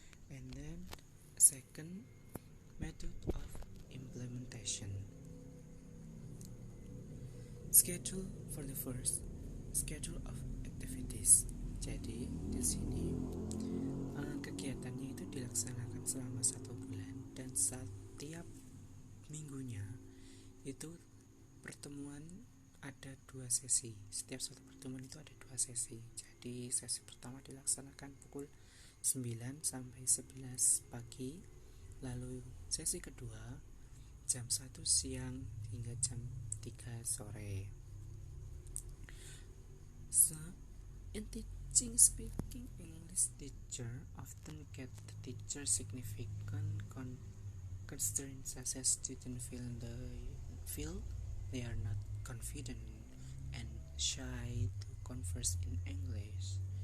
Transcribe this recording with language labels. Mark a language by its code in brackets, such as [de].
[en] And then second method of implementation. Schedule for the first, schedule of activities. [id] Jadi di sini kegiatannya itu dilaksanakan selama 1 bulan, dan setiap minggunya itu pertemuan ada 2 sesi. Setiap satu pertemuan itu ada 2 sesi. Jadi sesi pertama dilaksanakan pukul 9 sampai 11 pagi, lalu sesi kedua jam 1 siang hingga jam 3 sore. [en] So, in teaching speaking English, teacher often get the teacher significant constraints such as students feel they are not confident and shy to converse in English.